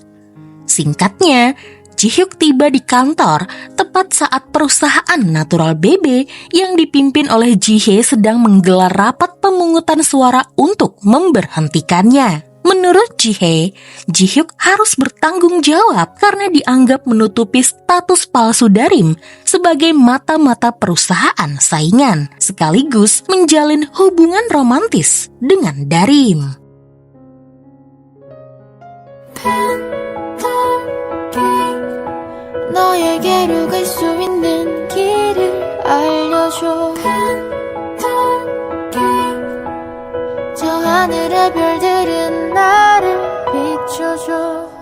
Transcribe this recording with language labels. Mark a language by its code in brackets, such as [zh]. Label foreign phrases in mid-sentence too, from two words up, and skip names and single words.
[id] Singkatnya, Ji-hyuk tiba di kantor tepat saat perusahaan Natural BB yang dipimpin oleh Ji-hye sedang menggelar rapat pemungutan suara untuk memberhentikannya. Menurut Ji-hye, Ji-hyuk harus bertanggung jawab karena dianggap menutupi status palsu Darim sebagai mata-mata perusahaan saingan, sekaligus menjalin hubungan romantis dengan Darim. [ko] 너에게로 갈 수 있는 길을 알려줘. 저 하늘의 별들은 나를 비춰줘.